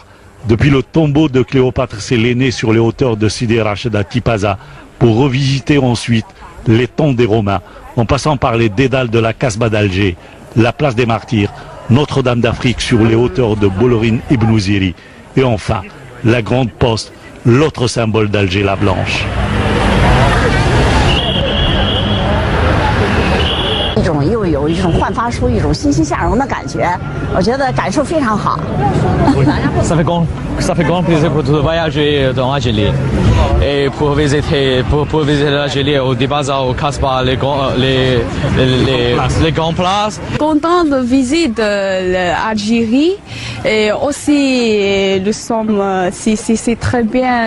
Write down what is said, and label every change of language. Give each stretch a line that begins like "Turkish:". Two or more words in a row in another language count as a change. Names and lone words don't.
French: Depuis le tombeau de Cléopâtre Sélénée sur les hauteurs de Sidi Rachid à Tipaza, pour revisiter ensuite les tombes des Romains, en passant par les dédales de la Casbah d'Alger, la place des Martyrs, Notre-Dame d'Afrique sur les hauteurs de Bolorin Ibn Ziri, et enfin la Grande Poste, l'autre symbole d'Alger, la Blanche.
Chinese: 又有一种焕发出一种欣欣向荣的感觉，我觉得感受非常好。
French: Ça fait grand plaisir pour de voyager dans l'Algérie et pour visiter l'Algérie au Dibaza, au Casbah, les grandes places. Content de visiter l'Algérie et aussi c'est très bien.